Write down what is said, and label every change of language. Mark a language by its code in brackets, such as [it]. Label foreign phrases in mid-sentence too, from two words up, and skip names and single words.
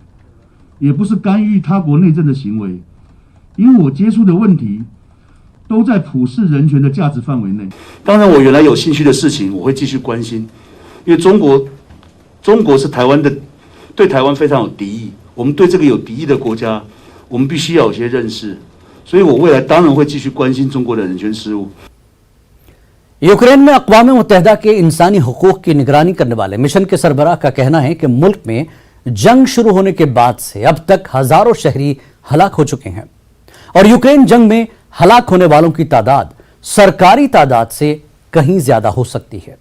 [zh] 也不是干预他国内政的行为，因为我接触的问题都在普世人权的价值范围内。当然，我原来有兴趣的事情，我会继续关心，因为中国是台湾的，对台湾非常有敌意。我们对这个有敌意的国家，我们必须要有些认识，所以我未来当然会继续关心中国的人权事务。 [ur] یوکرین میں اقوام متحدہ کے انسانی حقوق کی نگرانی کرنے والے مشن کے سربراہ کا کہنا ہے کہ ملک میں جنگ شروع ہونے کے بعد سے اب تک ہزاروں شہری ہلاک ہو چکے ہیں اور یوکرین جنگ میں ہلاک ہونے والوں کی تعداد سرکاری تعداد سے کہیں زیادہ ہو سکتی ہے है।